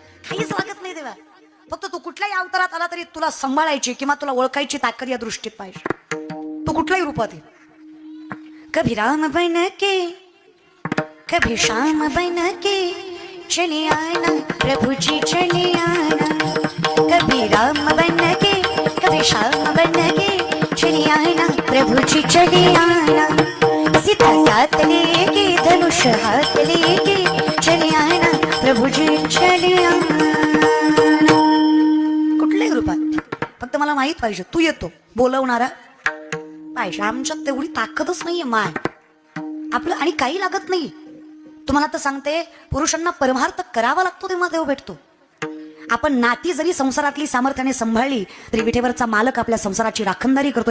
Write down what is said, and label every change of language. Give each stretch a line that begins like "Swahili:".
Marathi: काहीच लागत नाही देवा, फक्त तू कुठल्याही अवतारात आला तरी तुला सांभाळायची किंवा तुला ओळखायची ताकद या दृष्टीत पाहिजे. तू कुठल्याही रूपात ये.
Hindi: कभी राम बन के कभी श्याम बन के चले आना प्रभु जी चले आना. कभी राम बन के कभी श्याम बन के चले आना प्रभु जी चले आना. सीता साथ लेके धनुष हाथ लेके चले आना प्रभु जी चले आना.
Marathi: कुठल्याही रूपात फक्त मला माहित पाहिजे तू येतो बोलवणारा पाहिजे. आमच्यात तेवढी ताकदच नाहीये माय आपलं, आणि काही लागत नाही. तुम्हाला तर सांगते, पुरुषांना परमार्थ करावा लागतो तेव्हा देव भेटतो. आपण नाती जरी संसारातली सामर्थ्याने सांभाळली तरी विठेवरचा मालक आपल्या संसाराची राखणदारी करतो.